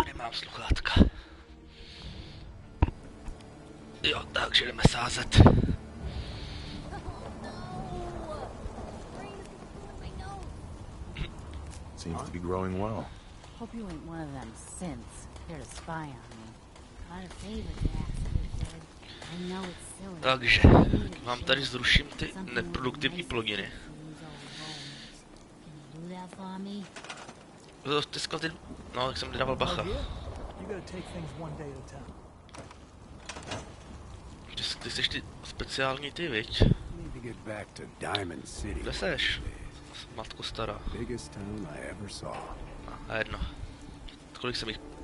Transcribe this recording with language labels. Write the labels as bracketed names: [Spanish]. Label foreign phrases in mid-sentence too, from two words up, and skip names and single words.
[Czech] Nemám sluchátka. Jo, takže jdeme sázet. [English] Seems to be growing well. Hope you ain't one of them synths here to spy on me. Got a favor to ask you, kid. I know it's silly. [Czech] Takže, vám tady zruším ty neproduktivní pluginy. [English] Do that for me? [Czech] Ty ty... No, jak jsem dával bacha. Ty jsi ty speciální ty, viď? Kde seš? Matko stará. A jedno. Kolik jsem jich?